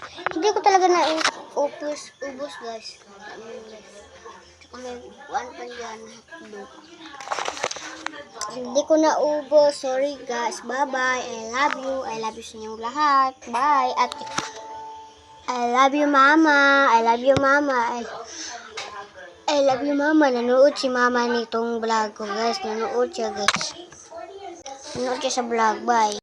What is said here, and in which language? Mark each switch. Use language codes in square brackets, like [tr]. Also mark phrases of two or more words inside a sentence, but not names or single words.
[tl] Hindi ko talaga ubos guys. Tsaka may one pa dyan. Hindi ko na ubos. [en] Sorry guys. Bye-bye. I love you. I love you [tl] sa inyong lahat. [en] Bye. At I love you mama. I love you mama. I love you mama. [tl] Nanood si mama nitong vlog ko guys. Nanood siya guys. Nanood siya sa vlog. Bye.